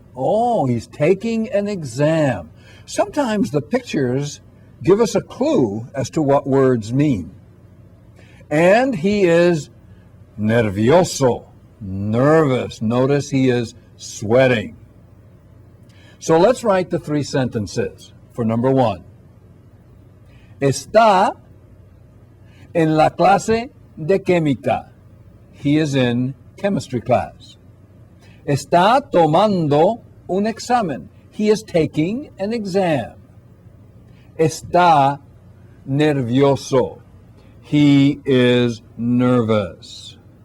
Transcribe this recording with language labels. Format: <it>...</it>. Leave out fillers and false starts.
<en>Oh, he's taking an exam. Sometimes the pictures give us a clue as to what words mean. And he is nervioso, nervous. Notice he is sweating. So let's write the 3 sentences for number 1.</en> <es>Está en la clase de química.</es> <en>He is in chemistry class.</en> <es>Está tomando un examen.</es> <en>He is taking an exam.</en> <es>Está nervioso.</es> <en>He is nervous.</en>